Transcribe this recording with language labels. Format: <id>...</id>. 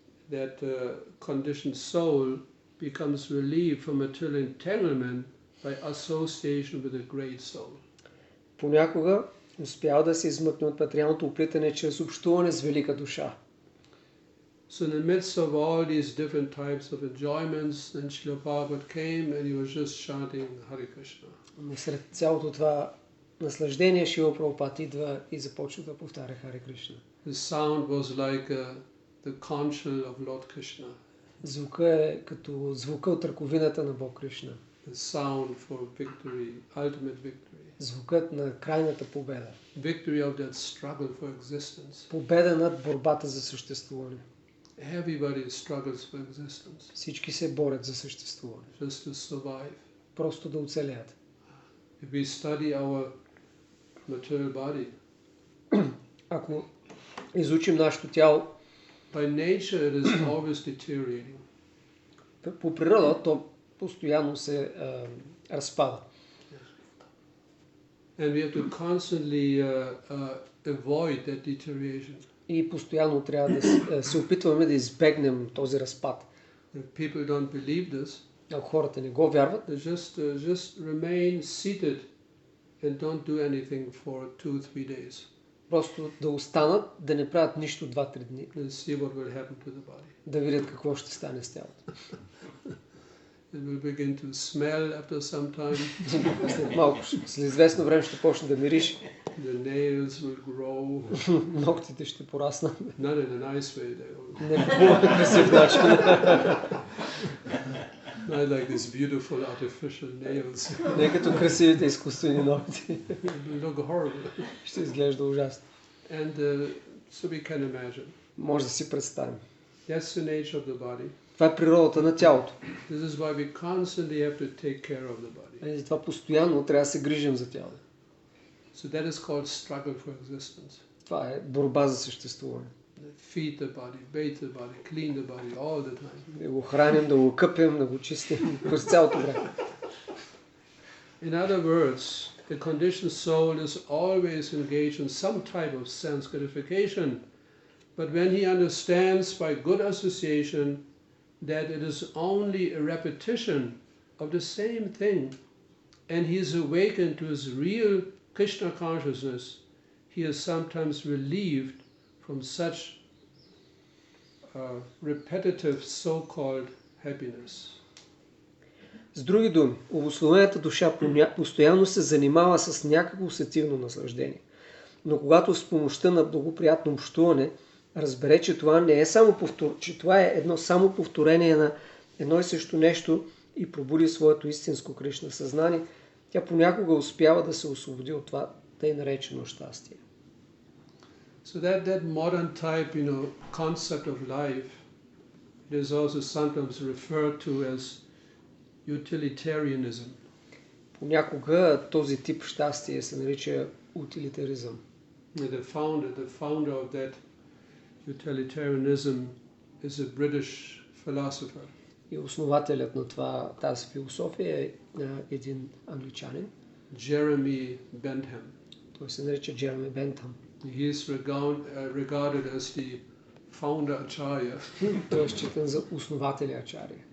<en>That conditioned soul becomes relieved from material entanglement by association with a great soul.</en> <bg>Понякога успява да се измъкне от материалното оплитане чрез общуване с велика душа.</bg> <en>So in the midst of all these different types of enjoyments, then Srila Prabhupada came and he was just chanting Hare Krishna.</en> <bg>Сред цялото това наслаждение Шрила Прабхупад идва и започва да повтаря Харе Кришна.</bg> <en>The sound was like the conchal of Lord Krishna.</en> <bg>Звука е като звука от ръковината на Бог Кришна.</bg> <en>The sound for victory, ultimate victory.</en> <bg>Звукът на крайната победа.</bg> <en>Victory of that struggle for existence.</en> <bg>Победа над борбата за съществуване.</bg> <en>Everybody struggles for existence.</en> <bg>Всички се борят за съществуване.</bg> <en>Just to survive.</en> <bg>Просто да оцелеят.</bg> <en>If we study our material body,</en> <bg>ако изучим нашето тяло,</bg> <en>by nature it is always deteriorating.</en> <bg>По природа то постоянно се разпада.</bg> <en>And we have to constantly avoid that deterioration.</en> <bg>И постоянно трябва да се опитваме да избегнем този разпад.</bg> <en>If people don't believe this,</en> <bg>ако хората не го вярват,</bg> <en>just remain seated and don't do anything for 2-3 days.</en> <bg>Просто да останат, да не правят нищо 2-3 дни.</bg> <en>And see what will happen to the body.</en> <bg>Да видят какво ще стане с тялото.</bg> <en>It will begin to smell after some time.</en> <bg>След малко, след известно време ще почне да мириш.</bg> <en>The nails will grow.</en> <bg>Ногтите ще пораснат.</bg> <en>Not in a nice way. They will.</en> <bg>Не по красив начин.</bg> <en>Not like these beautiful artificial nails.</en> <bg>Не като красивите изкуствени ногти.</bg> <en>It will look horrible.</en> <bg>Ще изглежда ужасно.</bg> <en>And so we can imagine.</en> <bg>Може да си представим.</bg> <en>That's the nature of the body.</en> <bg>Това е природата на тялото.</bg> <en>This is why we constantly have to take care of the body.</en> <bg>И затова постоянно трябва да се грижим за тялото.</bg> <en>So that is called struggle for existence.</en> <bg>Това е борба за съществуване.</bg> <en>Feed the body, bathe the body, clean the body all the time.</en> <bg>Да го храним, да го къпем, да го чистим през цялото време.</bg> <en>In other words, the conditioned soul is always engaged in some type of sense gratification, but when he understands by good association that it is only a repetition of the same thing, and he is awakened to his real Krishna consciousness, he is sometimes relieved from such repetitive so-called happiness.</en> <bg>С други думи, обусловената душа постоянно се занимава с някакво сетивно наслаждение. Но когато с помощта на благоприятно общуване разбере, че това не е че това е едно само повторение на едно и също нещо и пробуди своето истинско Кришна съзнание, тя понякога успява да се освободи от това тъй наречено щастие.</bg> <en>So that modern type, concept of life, it is also sometimes referred to as utilitarianism.</en> <bg>Понякога този тип щастие се нарича утилитаризъм.</bg> <en>The founder of that utilitarianism is a British philosopher.</en> <bg>И основателят на тази философия е един англичанин.</bg> <en>Jeremy Bentham.</en> <bg>Той се нарича Джереми Бентъм.</bg> <en>He is regarded as the founder acharya.</en> <bg>Той е считан за основателя ачария.</bg>